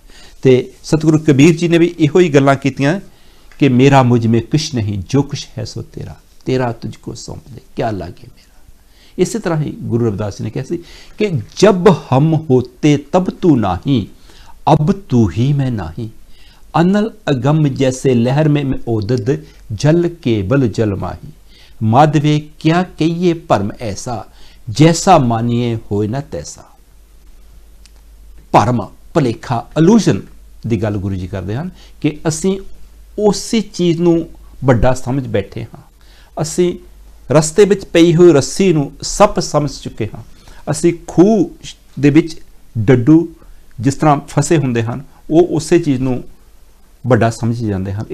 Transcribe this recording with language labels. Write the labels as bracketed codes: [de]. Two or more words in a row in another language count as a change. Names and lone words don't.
[pa] ਤੇ ਸਤਿਗੁਰੂ ਕਬੀਰ ਜੀ ਨੇ ਵੀ ਇਹੋ ਹੀ ਗੱਲਾਂ ਕੀਤੀਆਂ ਕਿ [hi] मेरा मुझ में कुछ नहीं, जो कुछ है सो तेरा, तेरा तुझको सौंप दे, क्या लागे मेरा। [pa] ਇਸੇ ਤਰ੍ਹਾਂ ਹੀ ਗੁਰੂ ਰਵਿਦਾਸ ਜੀ ਨੇ ਕਿਹਾ ਸੀ ਕਿ [hi] जब हम होते तब तू नहीं, अब तू ही मैं नहीं, अनल अगम जैसे लहर में ओदद, जल केवल जल माही, माधवे क्या कहिए भरम ऐसा, जैसा मानिए होए ना तैसा। [pa] ਭਰਮ, ਭੁਲੇਖਾ, अलूजन ਦੀ ਗੱਲ ਗੁਰੂ ਜੀ ਕਰਦੇ ਹਨ ਕਿ ਅਸੀਂ ਉਸੇ ਚੀਜ਼ ਨੂੰ ਵੱਡਾ ਸਮਝ ਬੈਠੇ ਹਾਂ। ਅਸੀਂ ਰਸਤੇ ਵਿੱਚ ਪਈ ਹੋਈ ਰੱਸੀ ਨੂੰ ਸੱਪ ਸਮਝ ਚੁੱਕੇ ਹਾਂ। ਅਸੀਂ ਖੂਹ ਦੇ ਵਿੱਚ ਡੱਡੂ ਜਿਸ ਤਰ੍ਹਾਂ ਫਸੇ ਹੁੰਦੇ ਹਨ, ਉਹ ਉਸੇ ਚੀਜ਼ ਨੂੰ ਵੱਡਾ ਸਮਝ ਜਾਂਦੇ ਹਨ।